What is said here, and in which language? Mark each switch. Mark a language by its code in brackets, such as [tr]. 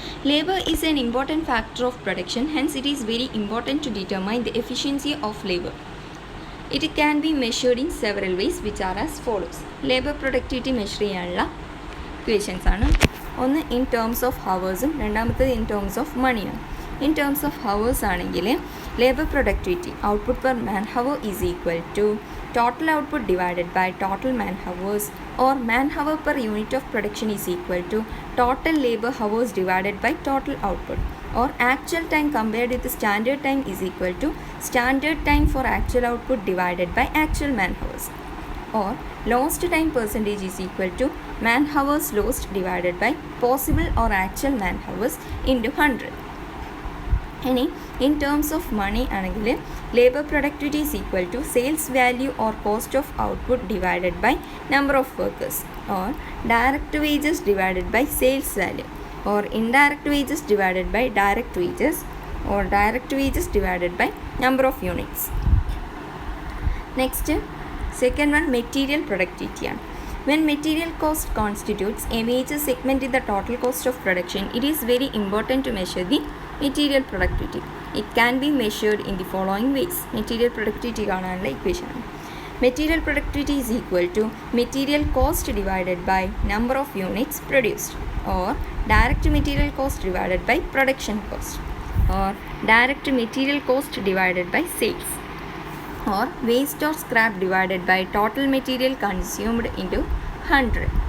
[en] Labor is an important factor of production, hence it is very important to determine the efficiency of labor. It can be measured in several ways which are as follows. [ml] Labor productivity measure ചെയ്യാനുള്ള equations ആണ്. ഒന്ന് [en] in terms of ഹവേഴ്സും [ml] രണ്ടാമത്തേത് [en] In terms of മണിയാണ്. In terms of hours ആണെങ്കിൽ labour productivity output per man hour is equal to total output divided by total man hours, or man hour per unit of production is equal to total labor hours divided by total output, or actual time compared with the standard time is equal to standard time for actual output divided by actual man hours, or lost time percentage is equal to man hours lost divided by possible or actual man hours into 100. ഇനി in terms of money ആണെങ്കിൽ labour productivity is equal to sales value or cost of output divided by number of workers, or direct wages divided by sales value, or indirect wages divided by direct wages, or direct wages divided by number of units. Next second one material പ്രൊഡക്ടിവിറ്റിയാണ്. When material cost constitutes a major segment in the total cost of production, it is very important to measure the material productivity. It can be measured in the following ways. Material productivity കാണാനുള്ള equation. Material productivity is equal to material cost divided by number of units produced, or direct material cost divided by production cost, or direct material cost divided by sales, or waste or scrap divided by total material consumed into 100.